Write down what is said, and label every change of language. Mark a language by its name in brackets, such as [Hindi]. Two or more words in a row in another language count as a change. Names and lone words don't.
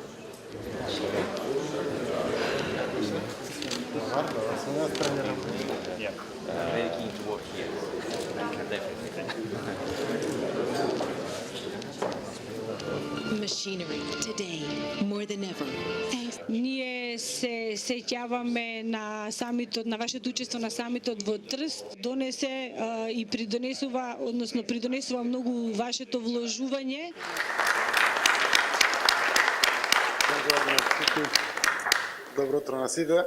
[English] Very keen to work here. Definitely. Machinery today more than ever. Thanks. [Macedonian] Ние се сеќаваме на самитот, на вашето учество на самитот во Трст, донесе и придонесува многу вашето вложување. Добро утро на сите.